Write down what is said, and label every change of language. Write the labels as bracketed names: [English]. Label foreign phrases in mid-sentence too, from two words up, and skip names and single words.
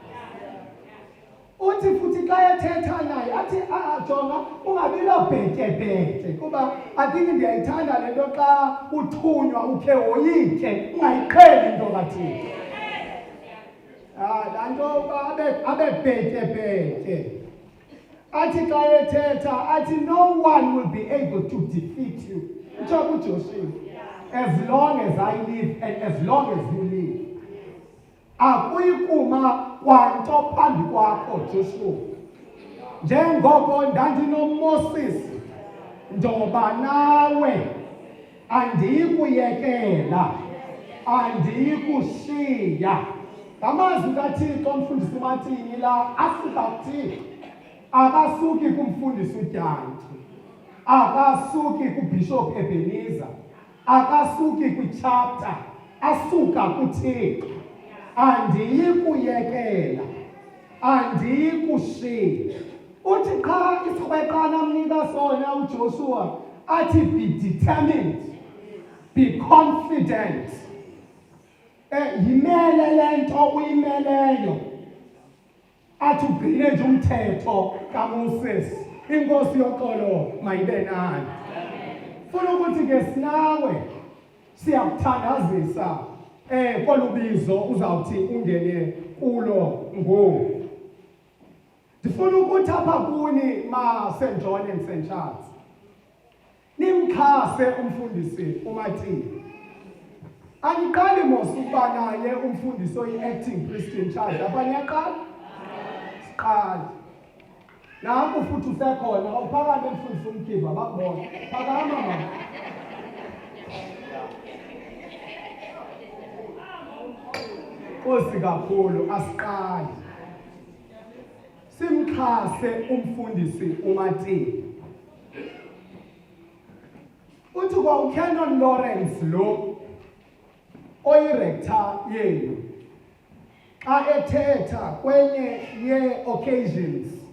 [Xhosa] uthi futhi xa ethetha naye athi jonga ungabilo bhetye kuba athini ndiyayithanda le nto xa uthunywa ukhe woyikhe ungayiqheli into kaThixo laa nto abe bhetye athi xa ethetha athi no [English] one will be able to defeat you [Xhosa] utsho kuJoshua [English] as long as I live and as long as you live [Xhosa] akuyi kuma kwanto phambi kwakho Joshua njengoko ndandinoMoses ndoba nawe andiyikuyekela andiyikushiya ngamazwi kaThixo umfundisi uMathini la asuka kuThixo akasuki kumfundisi uDyantyi akasuki kuBishop Ebenezer akasuki kwichapter asuka kuThixo andiyikuyekela andiyikushiya uthi qha isikrweqana amnika sona uJoshua athi [English] be determined be confident [Xhosa] yimele le nto uyimeleyo athi ugcine nje umthetho kaMoses inkosi yoxolo mayibe nani funa ukuthi ke sinawe siyakuthandazisa kolubizo uzawuthi ungene kulo ngoku ndifuna ukuthi apha kuni ma-St. John and St. Charles nimxhase umfundisi uMathini aniqali mos ukuba naye umfundisi oyi- [English] acting priest in charge [Xhosa] apha niyaqala siqale naku futhi usekhona awuphakame mfundisi umkhiva bakubona phakama mama Nkosi kakhulu asiqali simxhase umfundisi uMathini uthi kwa uCanon Lawrence lo oyirector yenu xa ethetha kwenye ye-occasions